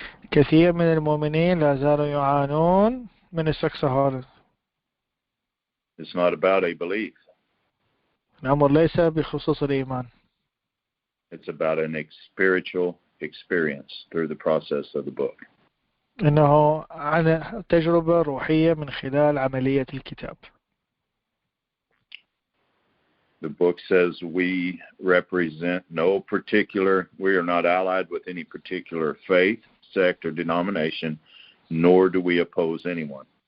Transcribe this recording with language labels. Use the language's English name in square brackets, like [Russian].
[Arabic] كثير من المؤمنين لا زالوا يعانون من السكسهوليزم. [English] It's not about a belief. [Arabic] الأمر ليس بخصوص الإيمان. [English] It's about a spiritual experience through the process of the book. [Arabic] إنه عن تجربة روحية من خلال عملية الكتاب. [English] The book says we represent we are not allied with any particular faith, sect, or denomination, nor do we oppose anyone.